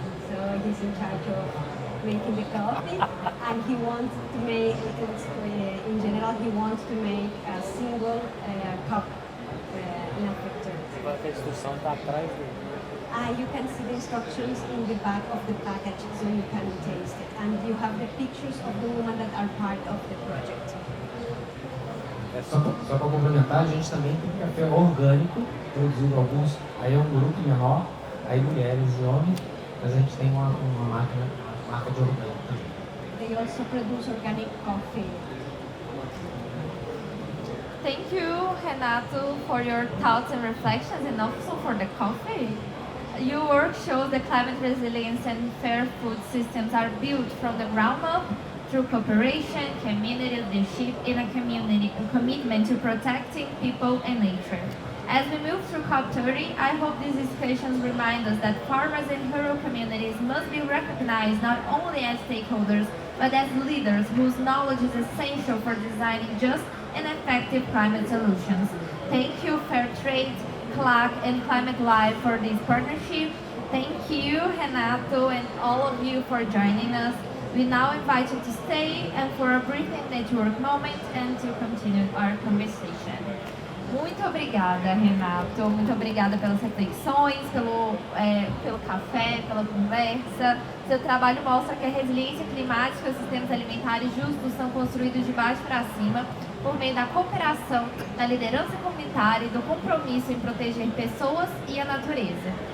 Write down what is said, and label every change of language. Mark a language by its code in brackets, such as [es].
[en] So he's in charge of making the coffee. And he wants to make, in general, he wants to make a single cup in a filter. [pt] A instrução está atrás [en] you can see the instructions in the back of the package, so you can taste it. And you have the pictures of the women that are part of the project. [pt] Só para complementar, a gente também tem café orgânico, produzido alguns, aí é um grupo menor, aí mulheres e homens, mas a gente tem uma marca de orgânico também. [en] They also produce organic coffee. Thank you, Renato, for your thoughts and reflections, and also for the coffee. Your work shows that climate resilience and fair food systems are built from the ground up through cooperation, community leadership, and a commitment to protecting people and nature. As we move through COP30, I hope these discussions remind us that farmers and rural communities must be recognized not only as stakeholders, but as leaders whose knowledge is essential for designing just and effective climate solutions. Thank you, Fairtrade, CLAC, and Climate Live for this partnership. Thank you, Renato, and all of you for joining us. We now invite you to stay and for a brief network moment and to continue our conversation. [pt] Muito obrigada, Renato. Muito obrigada pelas reflexões, pelo café, pela conversa. Seu trabalho mostra que a resiliência climática e os sistemas alimentares justos são construídos de baixo para cima por meio da cooperação, da liderança comunitária e do compromisso em proteger pessoas e a natureza.